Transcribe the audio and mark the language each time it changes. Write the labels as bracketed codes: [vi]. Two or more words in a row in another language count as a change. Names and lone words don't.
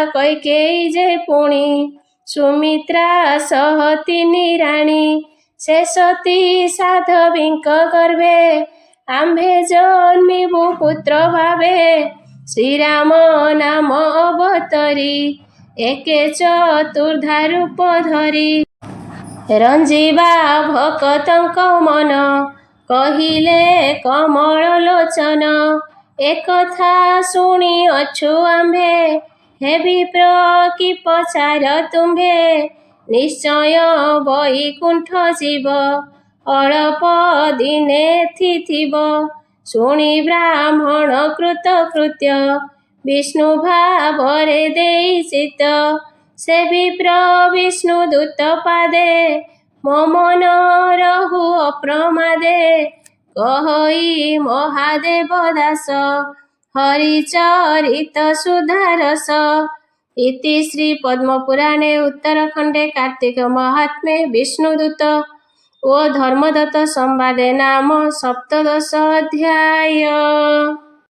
[or] କୈକେୟୀ ଯେ ପୁଣି ସୁମିତ୍ରା ସହ ତିନି ରାଣୀ ସେ ସତୀ ସାଧ୍ୱୀଙ୍କ ଗର୍ଭେ ଆମ୍ଭେ ଜନ୍ମିବୁ ପୁତ୍ର ଭାବେ ଶ୍ରୀରାମ ନାମ ଅବତରି ଏକେ ଚତୁର୍ଦ୍ଧା ରୂପ ଧରି ରଞ୍ଜିବା ଭକ୍ତଙ୍କ ମନ କହିଲେ କମଳ ଲୋଚନ ଏକଥା ଶୁଣି ଅଛୁ ଆମ୍ଭେ ହେ ବିପ୍ର କି ପଚାର ତୁମ୍ଭେ ନିଶ୍ଚୟ ବୈକୁଣ୍ଠ ଜୀବ ଅଳ୍ପ ଦିନେ ଥିଥିବ ଶୁଣି ବ୍ରାହ୍ମଣ କୃତ କୃତ୍ୟ ବିଷ୍ଣୁ ଭାବରେ ଦେଇ ଚିତ୍ତ ସେ ବିପ୍ର ବିଷ୍ଣୁ ଦୂତ ପାଦେ ମୋ ମନ ରହୁ ଅପ୍ରମାଦେ କହଇ ମହାଦେବ ଦାସ ହରିଚରିତ ସୁଧାରସ [sa] इति श्री पद्मपुराणे उत्तरखंडे कार्तिक महात्म्ये विष्णुदूत ओ धर्मदत्त संवादे नाम 17 अध्याय।